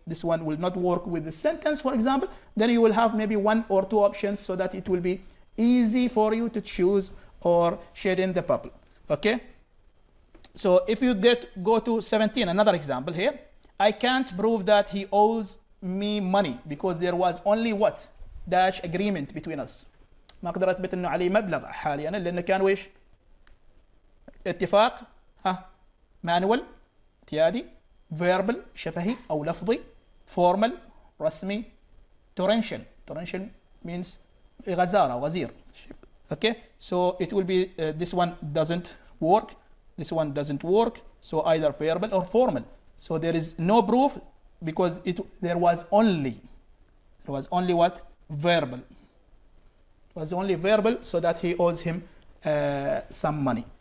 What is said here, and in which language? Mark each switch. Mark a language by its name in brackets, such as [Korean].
[English] This one will not work with the sentence, for example. Then you will have maybe one or two options so that it will be easy for you to choose or shade in the bubble. Okay? So if you go to 17, another example here. I can't prove that he owes me money because there was only what? Dash agreement between us. [Arabic] ما أقدر أثبت إنه عليه مبلغ حاليا لأنه كان ويش؟ اتفاق manual اعتيادي verbal شفهي أو لفظي formal رسمي [English] torrential means [Arabic] غزارة أو غزير. [English] Okay, so it will be this one doesn't work, this one doesn't work, so either verbal or formal. So there is no proof because there was only what? Verbal. It was only verbal, so that he owes him some money.